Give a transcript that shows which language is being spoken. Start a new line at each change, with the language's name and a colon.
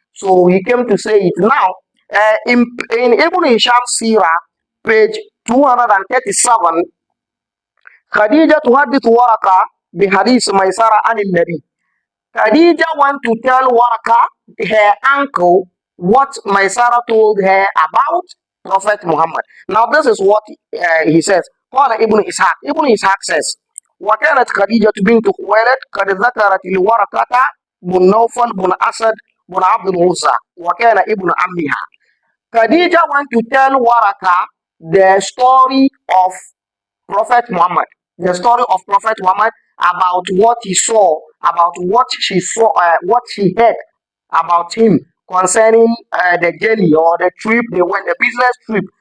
English: So he came to say it now. In Ibn Hisham Sirah, page 237, Khadija
Arabic: تحدث ورقة بحديث ميسرة عن النبي.
English: Khadija want to tell Waraka, her uncle, what Maisara told her about Prophet Muhammad. Now, this is what he says.
Arabic: قال ابن إسحاق.
English: Ibn Ishaq says,
Arabic: وكانت خديجة بنت خويلد قد ذكرت لورقة بن نوفل بن أسد بن عبد العزى وكان ابن عمها.
English: Khadija want to tell Waraka the story of Prophet Muhammad, the story of Prophet Muhammad, about what he saw, about what she saw, what she heard about him concerning the journey or the trip they went, the business trip.